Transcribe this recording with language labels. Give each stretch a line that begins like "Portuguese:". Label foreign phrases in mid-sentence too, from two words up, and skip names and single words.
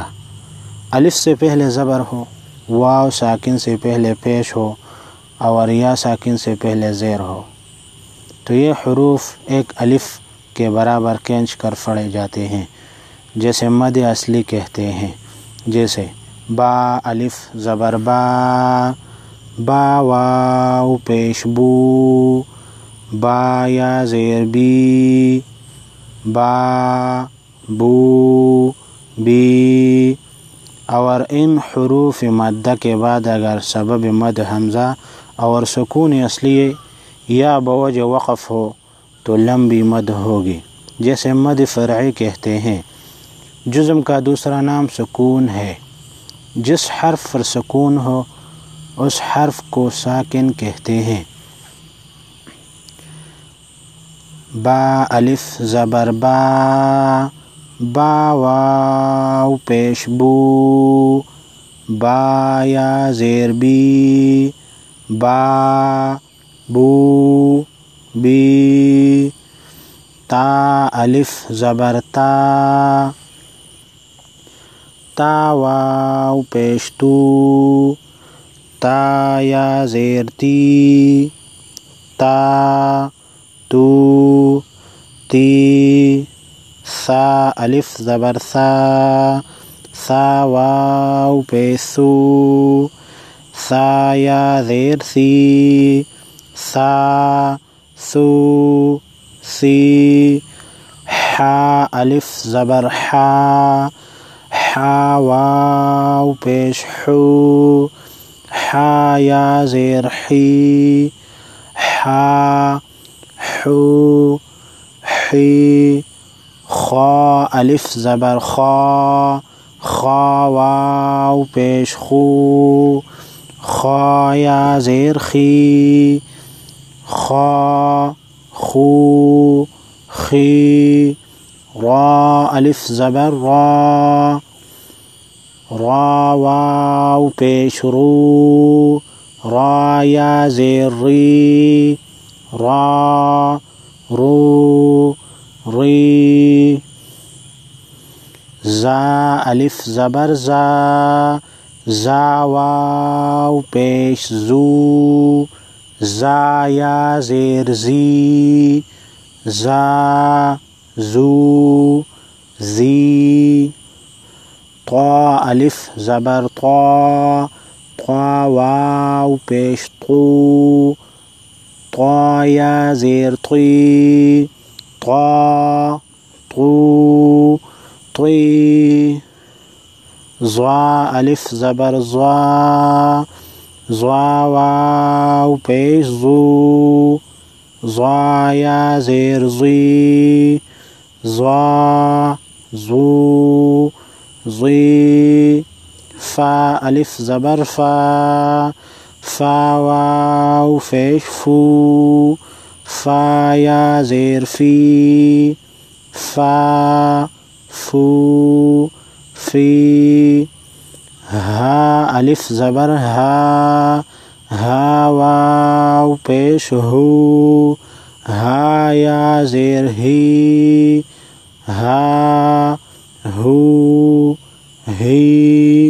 Urdu: الف سے پہلے زبر ہو، واو ساکن سے پہلے پیش ہو اور یا ساکن سے پہلے زیر ہو تو یہ حروف ایک الف کے برابر کھینچ کر پڑھے جاتے ہیں، جیسے مد اصلی کہتے ہیں، جیسے با الف زبر با، با واو پیش بو، با یا زیر بی، با بو بی۔ اور ان حروف مدہ کے بعد اگر سبب مد حمزہ اور سکون اصلی یا بوجہ وقف ہو تو لمبی مد ہوگی، جیسے مد فرعی کہتے ہیں۔ جزم کا دوسرا نام سکون ہے۔ جس حرف پر سکون ہو اس حرف کو ساکن کہتے ہیں۔ با الف زبر با، با واو پیش بو، با یا زیر بی، با بو بی۔ تا الف زبر تا، تا واو پیش تو، تا یا زیر تی، تا تو تی۔ ثا الف زبر ثا، ثا واو پیش ثو، ثا یا زیر سی، ثا ثو سی۔ حا الف زبر حا، حا واو پیش حو، حا یا زیر حی، حا حو حی۔ خا الف زبر خا، خا واو پیش خو، خا یا زیر خی، خا خو خی۔ را الف زبر را، را واو پیش رو، را یا زیر ری، را رو ری۔ زا الف زبر زا، زا واو پیش زو، زا یا زیر زی، زا زو زی۔ طا الف زبر طا، طا واو پیش طو، طا یا زیر طی، طا طو طی۔ ضا الف زبر ضا، ضا واو پیش ضو، ضا یا زیر ضی، ضا ضو ضی۔ فا الف زبر فا، فا واو پیش فو، فا یا زیر فی، فا فو فی۔ ہا الف زبر ہا، ہا واو پیش ہو، ہا یا زیر ہی، ہا ہو ہی۔